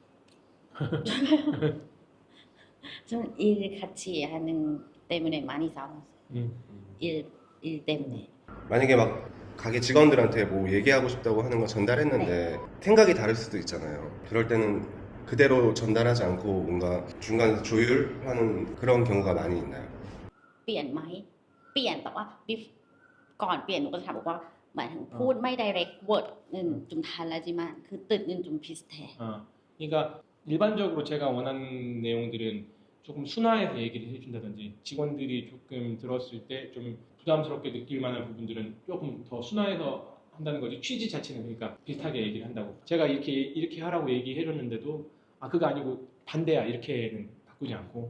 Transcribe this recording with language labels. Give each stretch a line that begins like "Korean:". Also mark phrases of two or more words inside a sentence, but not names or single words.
Korean: 저는 일 같이 하는 때문에 많이 싸웠어요. 일 때문에. 만약에 막 가게 직원들한테 뭐 얘기하고 싶다고 하는 거 전달했는데 생각이 다를 수도 있잖아요. 그럴 때는 그대로 전달하지 않고 뭔가 중간에서 조율하는 그런 경우가 많이 있나요?
Thai: เปลี่ยนไหมเปลี่ยนแต่ว่า ก่อนเปลี่ยนหนูก็จะถามบอกว่าหมายถึงพูดไม่
English: direct word
Korean: 좀 달라지만 그 뜻은 좀 비슷해. 그러니까 일반적으로 제가 원하는 내용들은 조금 순화해서 얘기를 해준다든지 직원들이 조금 들었을 때 좀 부담스럽게 느낄 만한 부분들은 조금 더 순화해서 한다는 거지 취지 자체는 그러니까 비슷하게 얘기를 한다고 제가 이렇게 하라고 얘기해줬는데도 그거 아니고 반대야 이렇게는 바꾸지 않고